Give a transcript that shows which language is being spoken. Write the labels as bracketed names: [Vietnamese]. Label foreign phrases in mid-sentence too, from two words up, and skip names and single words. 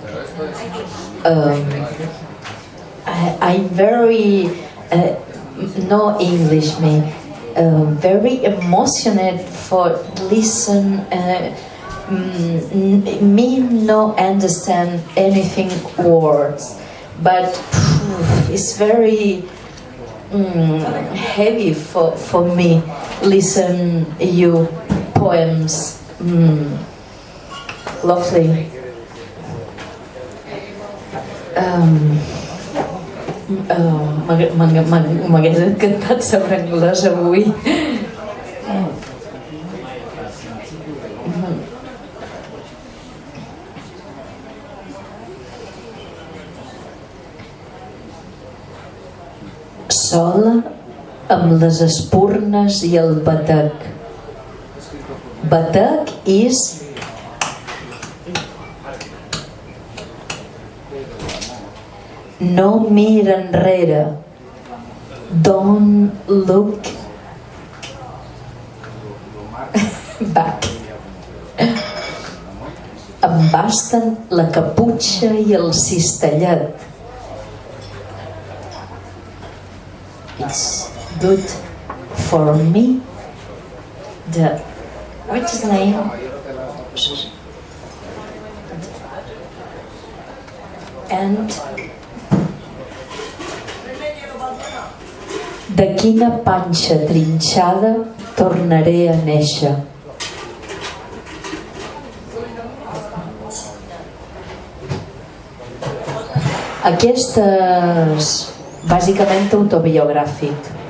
[English] I'm very no English me very emotional for listen me no understand anything words, but it's very heavy for me listen you poems. Lovely. [Catalan] M'hagués encantat saber anglès avui. Sola amb les espurnes i el batec. Batec és no mira enrere. [English] Don't look back. [Catalan] Em basten la caputxa i el cistellet. [English] It's good for me. What's his name? [Catalan] And de quina panxa trinxada tornaré a néixer. Aquest és bàsicament autobiogràfic.